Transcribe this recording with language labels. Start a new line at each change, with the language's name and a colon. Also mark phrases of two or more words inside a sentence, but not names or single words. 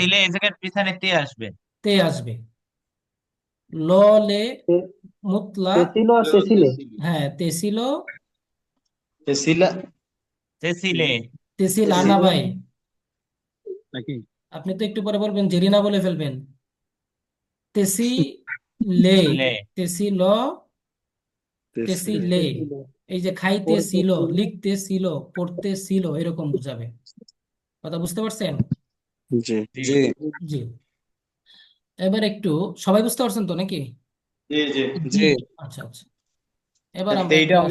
Bangla: ছিলে, এই জায়গার পিছনে তে আসবে। তে আসবে। ল লে মুতলাক, তেছিল আর তেছিলে। হ্যাঁ তেসিল, তেসিলা চেছিলে তেসিলানা ভাই। নাকি? আপনি তো একটু পরে বলবেন জেরিনা বলে ফেলবেন। তেসিলে, লে তেসিল, তেসিল তেসিলে। তেছিল, এই যে খাইতেছিল, পড়তেছিল। লিখতেছিল, পড়তেছিল, এরকম বুঝাবে। কথা বুঝতে পারছেন? জি জি জি জি। এবার একটু সবাই বুঝতে পারছেন তো নাকি? জি জি জি আচ্ছা আচ্ছা। এবার আমরা একটু এইটা হলো